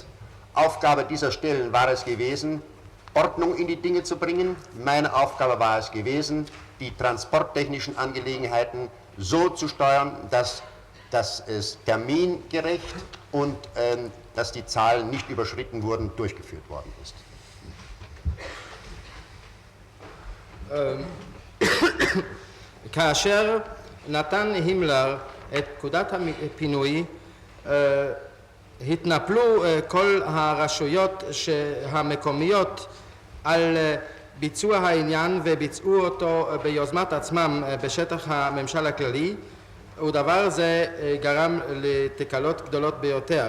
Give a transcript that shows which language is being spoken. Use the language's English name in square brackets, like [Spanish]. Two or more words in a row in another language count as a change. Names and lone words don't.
[German] Aufgabe dieser Stellen war es gewesen, Ordnung in die Dinge zu bringen. Meine Aufgabe war es gewesen, die transporttechnischen Angelegenheiten so zu steuern, dass es termingerecht und dass die Zahlen nicht überschritten wurden, durchgeführt worden ist. [Hebrew] כאשר נתן הימלר את פקודת הפינוי, התנפלו כל הרשויות המקומיות על ביצוע העניין וביצעו אותו ביוזמת עצמם בשטח הממשל הכללי, ודבר זה גרם לתקלות גדולות ביותר.